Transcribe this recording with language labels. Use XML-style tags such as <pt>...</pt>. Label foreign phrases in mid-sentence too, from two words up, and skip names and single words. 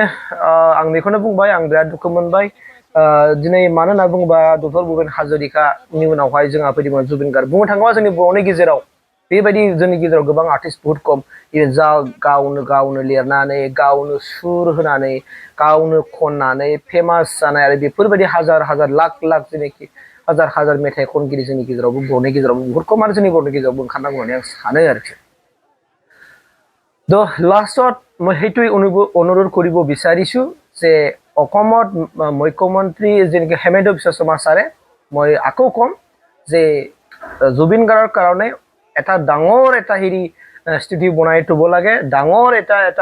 <brx>आं बेखौनो बुंबाय आं बिराद दुखु मोनबाय दिनै मानो होनना बुङोबा डक्टर भुपेन हाजरिकानि उनावहाय जोंहा फैदोंमोन जुबिन गार्ग बुंनो थाङोबा जोंनि बर'नि गेजेराव बेबायदि जोंनि गेजेराव गोबां आर्टिस्ट</brx> <hi>बहुत खम</hi> <brx>जा गावनो लिरनानै गावनो सुर होनानै गावनो खननानै फेमास जानाय आरो बेफोरबायदि हाजार लाख जेनेखि हाजार मेथाइ खनगिरि जोंनि गेजेरावबो बर'नि गेजेरावबो</brx> <hi>बहुत खम</hi> <brx>आरो जोंनि बर'नि गेजेरावबो ओंखारनांगौ होननानै आं सानो आरोखि</brx> <as>তো লাষ্টত মই সেইটোৱে অনুৰোধ কৰিব বিচাৰিছোঁ যে অসমত মুখ্যমন্ত্ৰী যেনেকৈ হেমন্ত বিশ্ব শৰ্মা ছাৰে মই আকৌ ক'ম যে জুবিন গাৰ্গৰ কাৰণে এটা ডাঙৰ এটা হেৰি স্থিতি বনাই থ'ব লাগে ডাঙৰ এটা</as>